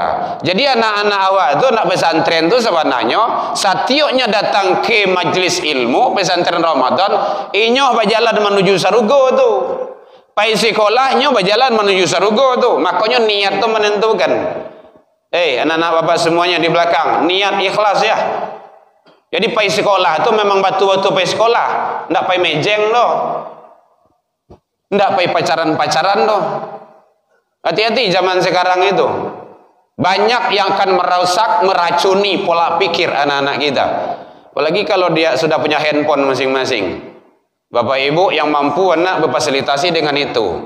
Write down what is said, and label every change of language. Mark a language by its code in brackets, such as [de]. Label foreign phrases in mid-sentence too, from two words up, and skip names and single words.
[id] Jadi anak-anak awak itu, anak pesantren itu sebenarnya setiapnya datang ke majelis ilmu pesantren Ramadan, inyoh berjalan menuju surga tu. [min] Pai sekolahnya berjalan menuju surga tu. [id] Makanya niat tu menentukan. Anak-anak bapak semuanya di belakang, niat ikhlas ya. [min] Jadi pai sekolah itu memang batu-batu pai sekolah, ndak pai mejeng loh, ndak pai pacaran-pacaran loh. [id] Hati-hati zaman sekarang itu. Banyak yang akan merusak, meracuni pola pikir anak-anak kita. Apalagi kalau dia sudah punya handphone masing-masing. Bapak ibu yang mampu anak berfasilitasi dengan itu.